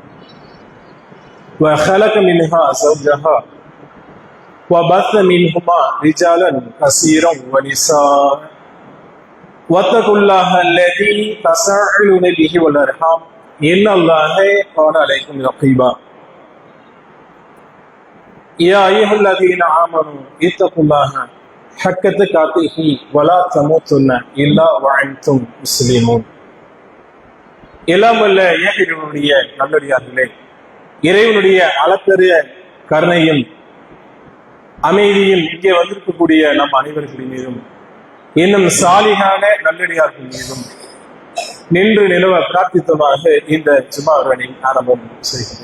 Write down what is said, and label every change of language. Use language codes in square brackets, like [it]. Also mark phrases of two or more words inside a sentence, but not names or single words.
[ar] وخلق منها زوجها وبث منهما رجالا كثيرا ونساء واتقوا الله الذي تساءلون به والأرحام إن الله كان عليكم رقيبا يا أيها الذين آمنوا اتقوا الله حق تقاته ولا تموتن إلا وأنتم مسلمون. [ta] எல்லாம் வல்ல இறைவனுடைய நல்லடியார்களே, இறைவனுடைய அளப்பெரிய கருணையும் அமைதியும் இங்கே வந்திருக்கக்கூடிய நம் அனைவர்களின் மீதும் இன்னும் சாலிகான நல்லடியார்கள் மீதும் நின்று நிலவ பிரார்த்தித்தமாக இந்த ஜுமாவின் ஆரம்பம் செய்கிறது.